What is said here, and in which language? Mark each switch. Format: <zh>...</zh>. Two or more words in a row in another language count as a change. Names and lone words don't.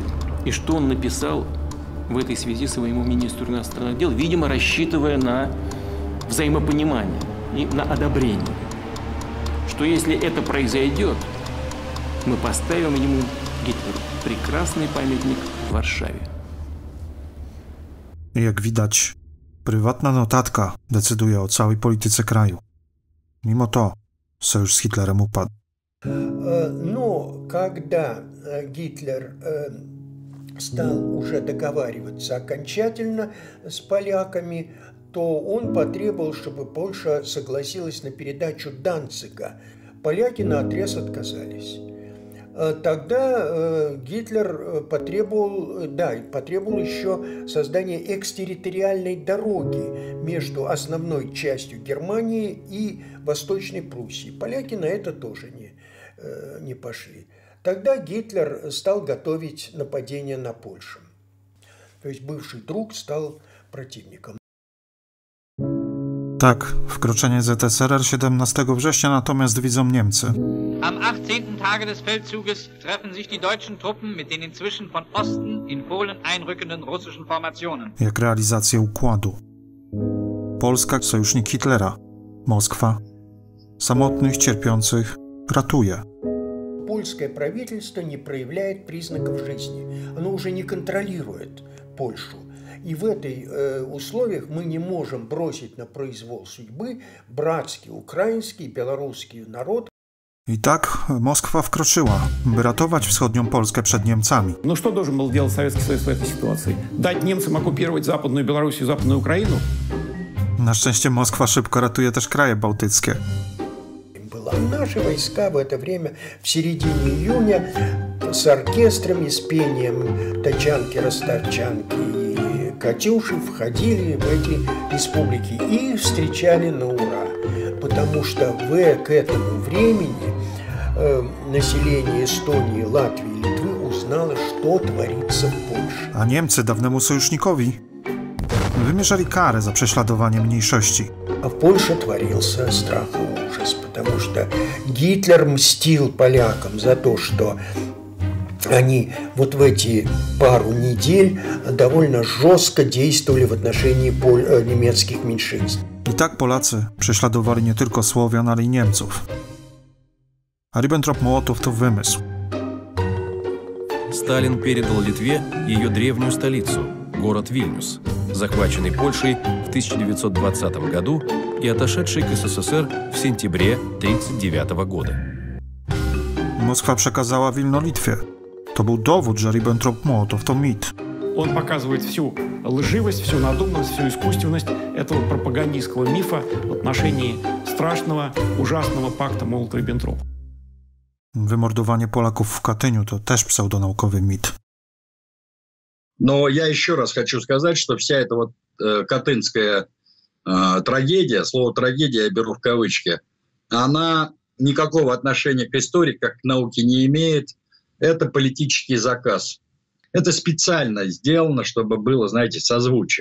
<ru>И что он написал в этой связи своему министру иностранных дел, видимо, рассчитывая на взаимопонимание и на одобрение. Что если это произойдет, мы поставим ему, Гитлеру, прекрасный памятник в Warszawie.</ru> <pl>Jak widać, prywatna notatka decyduje o całej polityce kraju. Mimo to sojusz z Hitlerem upadł.</pl> <ru>Но когда Гитлер стал уже договариваться окончательно с поляками, то он потребовал, чтобы Польша согласилась на передачу Данцига. Поляки наотрез отказались. Тогда Гитлер потребовал еще создания экстерриториальной дороги между основной частью Германии и Восточной Пруссии. Поляки на это тоже не пошли. Тогда Гитлер стал готовить нападение на Польшу. То есть бывший друг стал противником.</ru> <pl>Tak, wkroczenie ZSRR 17 września natomiast widzą Niemcy.</pl> <de>Am 18. Tage des Feldzuges treffen sich die deutschen Truppen mit den inzwischen von Osten in Polen einrückenden russischen Formationen.</de> <pl>Jak realizację układu. Polska, sojusznik Hitlera. Moskwa. Samotnych, cierpiących ratuje.</pl> <ru>Польское правительство не проявляет признаков жизни. Оно уже не контролирует Польшу. И в этих условиях мы не можем бросить на произвол судьбы братский украинский и белорусский народ.</ru> <pl>I tak Moskwa wkroczyła, by ratować wschodnią Polskę przed Niemcami.</pl> <ru>Ну что должен был делать Советский Союз в этой ситуации? Дать немцам оккупировать Западную Белоруссию и Западную Украину?</ru> <pl>Na szczęście Moskwa szybko ratuje też kraje bałtyckie.</pl> <ru>Наши войска в это время в середине июня с оркестрами, с пением тачанки-ростовчанки и катюши входили в эти республики и встречали на ура. Потому что к этому времени население Эстонии, Латвии и Литвы узнало, что творится в Польше.</ru> <pl>A Niemcy dawnemu sojusznikowi wymierzali karę za prześladowanie mniejszości.</pl> <ru>А в Польше творился страх и ужас, потому что Гитлер мстил полякам за то, что они вот в эти пару недель довольно жестко действовали в отношении немецких меньшинств.</ru> <pl>I tak Polacy prześladowali nie tylko Słowian, ale i Niemców. A Ribbentrop-Mołotow to wymysł.</pl> <ru>Сталин передал Литве ее древнюю столицу, город Вильнюс, захваченный Польшей в 1920 году и отошедший к СССР в сентябре 1939 года.</ru> <pl>Moskwa przekazała Wilno Litwie. To był dowód, że Ribbentrop-Mołotow to mit.</pl> <ru>Он показывает всю лживость, всю надуманность, всю искусственность этого пропагандистского мифа в отношении страшного, ужасного пакта Молотова-Риббентропа.</ru> <pl>Wymordowanie Polaków w Katyniu to też pseudonaukowy mit.</pl> <ru>Но я еще раз хочу сказать, что вся эта вот катынская трагедия, слово «трагедия» я беру в кавычки, она никакого отношения к истории, как к науке не имеет. Это политический заказ. Это специально сделано, чтобы было, знаете, созвучие.</ru>